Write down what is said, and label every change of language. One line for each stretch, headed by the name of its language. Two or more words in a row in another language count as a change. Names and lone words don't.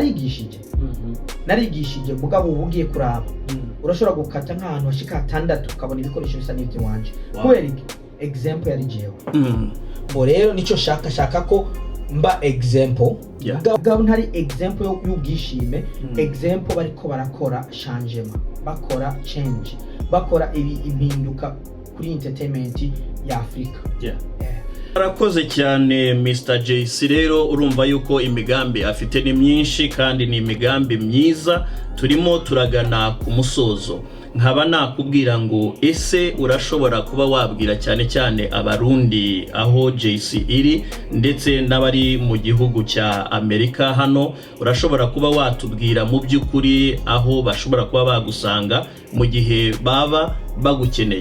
Rundi: narigishije mugabo ubugiye kuraba urashobora gukata nk'ahantu hashika 6 ukabona ibikoresho bisa n'ibyo wanje kubera example yari jewe bo rero nico shaka ko mba example gabo ntari example y'ubwishime example bariko barakora changement bakora change bakora impinduka kuri entertainment ya Afrika.
Kinyarwanda: Arakoze cyane Mr. JC rero urumva yuko imigambi afite ni myinshi kandi ni imigambi myiza turimo turagana ku musozo nkaba nakubwira ngo ese urashobora kuba wabwira cyane abarundi aho JC iri ndetse n'abari mu gihugu cya Amerika hano urashobora kuba watubwira mu by'ukuri aho bashobora kuba bagusanga mu gihe baba bagukeneye.